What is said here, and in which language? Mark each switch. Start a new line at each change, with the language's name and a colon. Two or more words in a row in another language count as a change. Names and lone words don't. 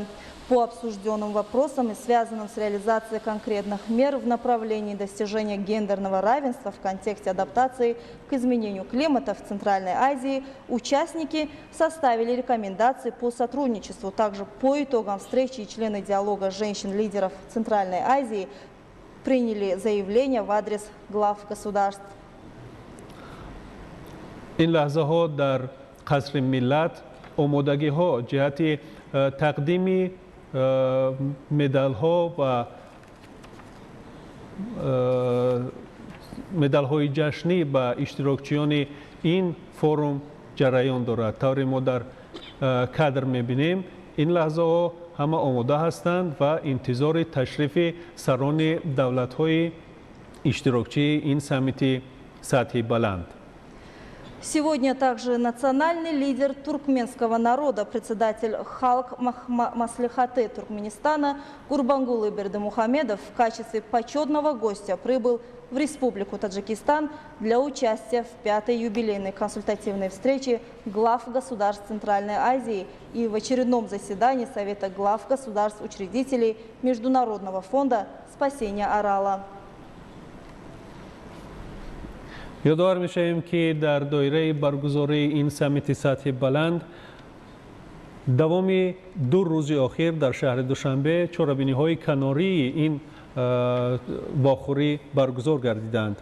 Russian: По обсужденным вопросам и связанным с реализацией конкретных мер в направлении достижения гендерного равенства в контексте адаптации к изменению климата в Центральной Азии участники составили рекомендации по сотрудничеству. Также по итогам встречи члены диалога женщин-лидеров Центральной Азии приняли заявления в адрес глав государств.
Tajik: این لحظه ها در قصر ملت آمادگی ها جهت تقدیم مدال ها و مدال های جشنی به اشتراکچیان این فروم جریان دارد. طوری ما در کادر میبینیم این لحظه ها همه آماده هستند و انتظار تشریف سران دولت های اشتراکچی این سمیت سطحی بلند.
Russian: Сегодня также национальный лидер туркменского народа, председатель Халк Маслихаты Туркменистана Гурбангулы Бердымухамедов в качестве почетного гостя прибыл в Республику Таджикистан для участия в 5-й юбилейной консультативной встрече глав государств Центральной Азии и в очередном заседании Совета глав государств-учредителей Международного фонда спасения Арала.
Tajik: یادآور می‌شویم که در دایره برگزاری این سمیت سطح بلند دوام 2 روز اخیر در شهر دوشنبه چهاربینی‌های کناری این واخوری برگزار گردیدند.